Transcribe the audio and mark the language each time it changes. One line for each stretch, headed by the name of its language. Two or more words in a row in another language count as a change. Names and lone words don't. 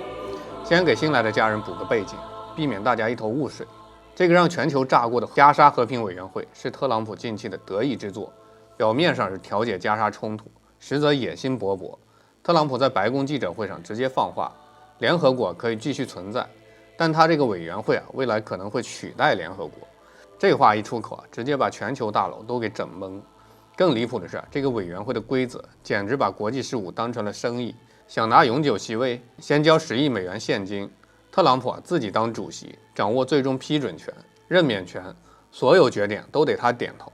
Chinese: 先给新来的家人补个背景，避免大家一头雾水。这个让全球炸锅的加沙和平委员会是特朗普近期的得意之作，表面上是调解加沙冲突，实则野心勃勃。特朗普在白宫记者会上直接放话，联合国可以继續存在，但他這個委員會啊，未來可能會取代聯合國。這話一出口啊，直接把全球大佬都給整懵。更離譜的是，這個委員會的規則簡直把國際事務當成了生意。想拿永久席位，先交10億美元現金。特朗普自己當主席，掌握最終批准權、任免權，所有決定都得他點頭。